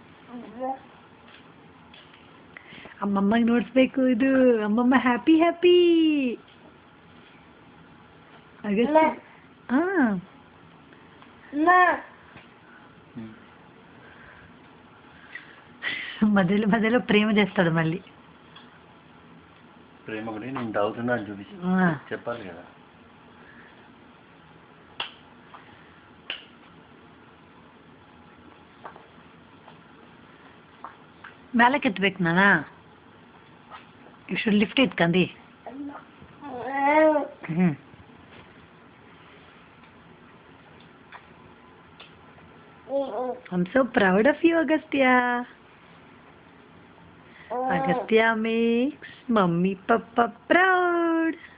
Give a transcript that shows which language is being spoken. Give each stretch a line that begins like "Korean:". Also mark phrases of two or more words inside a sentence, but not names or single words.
Kannada: ಅಮ್ಮಮ್ಮಗೆ ನೋಡಿಸ್ಬೇಕು ಇದು. ಅಮ್ಮಮ್ಮ
English: happy happy.
Telugu: మధ్యలో మధ్యలో ప్రేమ చేస్తాడు మళ్ళీ. ప్రేమ కూడా నేను దాగుతున్నా అని చూపించి చెప్పాలి కదా.
Kannada: ಮೇಲಕ್ಕೆ ಎತ್ತಬೇಕು ನಾನಾ?
English: You should lift it ಕಂದಿ. I'm so proud of you, Agastya. Agastya makes Mummy Papa proud.